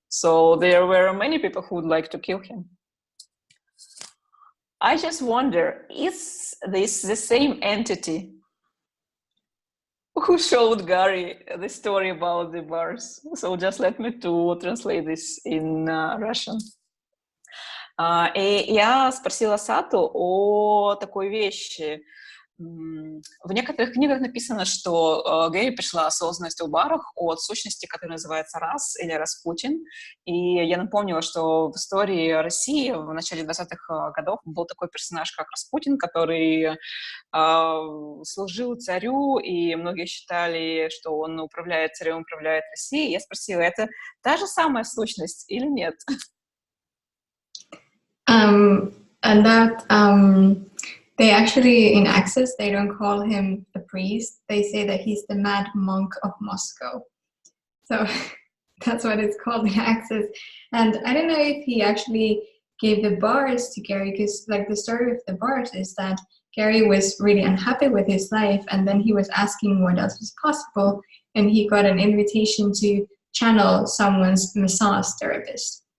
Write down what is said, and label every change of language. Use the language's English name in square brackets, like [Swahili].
[English] So there were many people who would like to kill him. I just wonder, is this the same entity who showed Gary the story about the bars? So just let me to translate this in Russian. [Russian] И я спросила Сату о такой вещи. В некоторых книгах написано, что Гэри пришла осознанность о барах от сущности, которая называется Рас или Распутин. И я напомнила, что в истории России в начале 20-х годов был такой персонаж, как Распутин, который служил царю, и многие считали, что он управляет царем, управляет Россией. Я спросила, это та же самая сущность или нет? [English] And that they actually, in Access, they don't call him the priest. They say that he's the mad monk of Moscow. So that's what it's called in Access. And I don't know if he actually gave the bars to Gary, because like the story of the bars is that Gary was really unhappy with his life, and then he was asking what else was possible, and he got an invitation to channel someone's massage therapist.